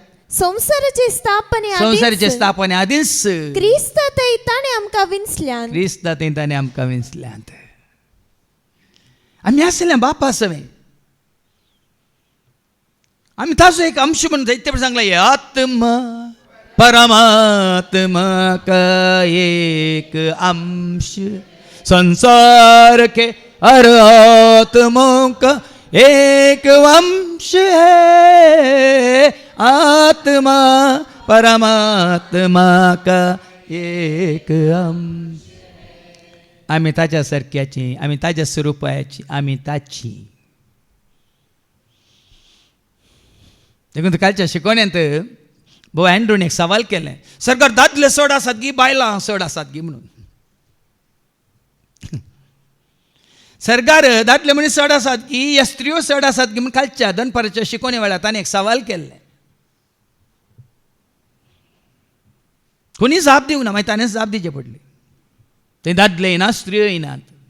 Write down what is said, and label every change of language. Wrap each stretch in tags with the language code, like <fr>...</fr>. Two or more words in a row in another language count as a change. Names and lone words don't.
<kok>संसाराचे स्थापने आदींच क्रिस्त थंय ताणें आमकां विंचल्यांत आमी आसल्या बापा सवें आमी ताचो एक अंश म्हणून जायते सांगला</kok> <hi>आत्मा परमात्मा का एक अंश संसार के हर आत्मा का एक वंश है आत्मा परमात्मा का एक अंश</hi> <kok>आमी ताच्या सारक्याची आमी ताच्या स्वरुपाची आमी ताची देखून कालच्या शिकवण्यांत भाऊ अँड्रून एक सवाल केलें सरकार दादले चड आसात गी बायलां चड आसात गी म्हणून सरकार दादले मनीस चड आसात की ह्या स्त्रियो चड आसात की म्हणून कालच्या दनपाराच्या शिकवणे वेळार ताणें एक सवाल केल्लें कोणी जाप दिवं ना मागीर ताणें जाप दिवचें पडलें थंय दादले येनात स्त्रियो येनात</kok>